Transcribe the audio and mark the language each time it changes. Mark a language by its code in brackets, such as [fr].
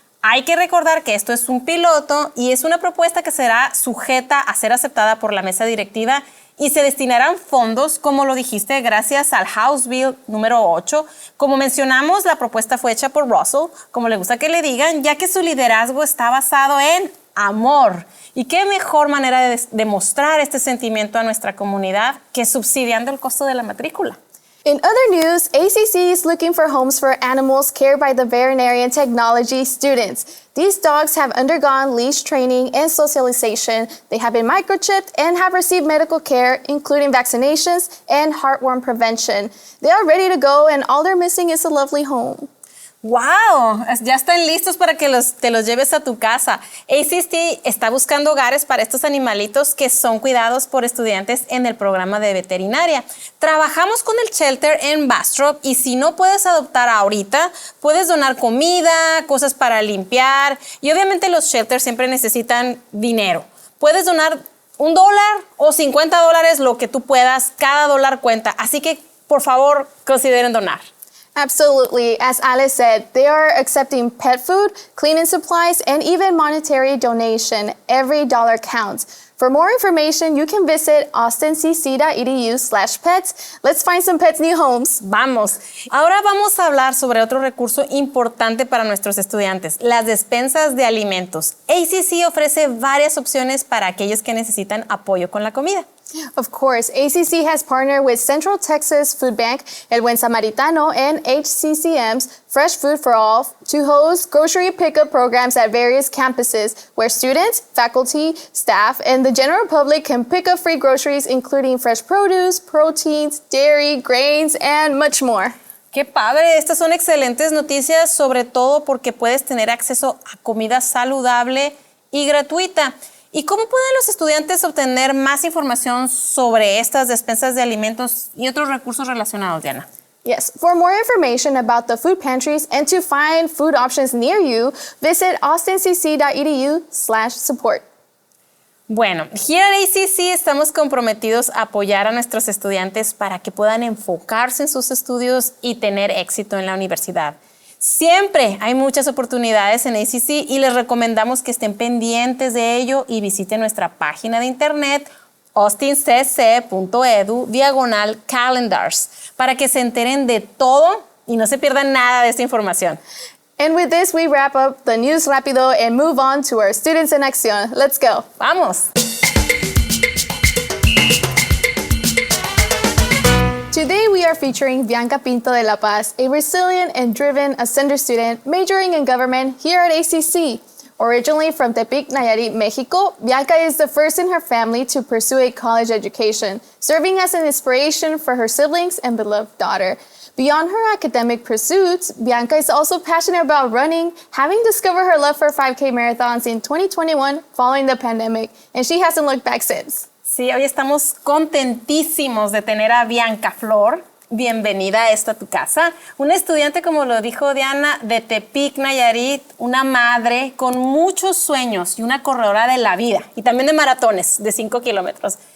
[es] Hay que recordar que esto es un piloto y es una propuesta que será sujeta a ser aceptada por la mesa directiva y se destinarán fondos, como lo dijiste, gracias al House Bill número 8. Como mencionamos, la propuesta fue hecha por Russell, como le gusta que le digan, ya que su liderazgo está basado en amor. ¿Y qué mejor manera de demostrar este sentimiento a nuestra comunidad que subsidiando el costo de la matrícula? [en] In other news, ACC is looking for homes for animals cared by the veterinary and technology students. These dogs have undergone leash training and socialization. They have been microchipped and have received medical care, including vaccinations and heartworm prevention. They are ready to go, and all they're missing is a lovely home. ¡Wow! [es] Ya están listos para que te los lleves a tu casa. ACC está buscando hogares para estos animalitos que son cuidados por estudiantes en el programa de veterinaria. Trabajamos con el shelter en Bastrop y si no puedes adoptar ahorita, puedes donar comida, cosas para limpiar y obviamente los shelters siempre necesitan dinero. Puedes donar $1 o $50, lo que tú puedas. Cada dólar cuenta. Así que, por favor, consideren donar. [en] Absolutely. As Alice said, they are accepting pet food, cleaning supplies, and even monetary donation. Every dollar counts. For more information, you can visit austincc.edu/pets. Let's find some pets new homes. [es] Vamos. Ahora vamos a hablar sobre otro recurso importante para nuestros estudiantes, las despensas de alimentos. ACC ofrece varias opciones para aquellos que necesitan apoyo con la comida. [en] Of course, ACC has partnered with Central Texas Food Bank, El Buen Samaritano, and HCCM's Fresh Food for All to host grocery pickup programs at various campuses where students, faculty, staff, and the general public can pick up free groceries including fresh produce, proteins, dairy, grains, and much more. [es] ¡Qué padre! Estas son excelentes noticias, sobre todo porque puedes tener acceso a comida saludable y gratuita. ¿Y cómo pueden los estudiantes obtener más información sobre estas despensas de alimentos y otros recursos relacionados, Diana? [en] Yes, for more information about the food pantries and to find food options near you, visit austincc.edu/support. [es] Bueno, [en] here at ACC [es] estamos comprometidos a apoyar a nuestros estudiantes para que puedan enfocarse en sus estudios y tener éxito en la universidad. Siempre hay muchas oportunidades en ACC y les recomendamos que estén pendientes de ello y visiten nuestra página de internet austincc.edu/calendars para que se enteren de todo y no se pierdan nada de esta información. [en] And with this, we wrap up the news Rapido and move on to our Students in Action. Let's go. [es] ¡Vamos! [en] Today we are featuring Bianca Pinto de La Paz, a resilient and driven Ascender student majoring in government here at ACC. Originally from Tepic, Nayarit, Mexico, Bianca is the first in her family to pursue a college education, serving as an inspiration for her siblings and beloved daughter. Beyond her academic pursuits, Bianca is also passionate about running, having discovered her love for 5K marathons in 2021 following the pandemic, and she hasn't looked back since. [es] Sí, hoy estamos contentísimos de tener a Bianca Flor. Bienvenida a esta tu casa. Una estudiante, como lo dijo Diana, de Tepic, Nayarit, una madre con muchos sueños y una corredora de la vida y también de maratones de 5 kilómetros.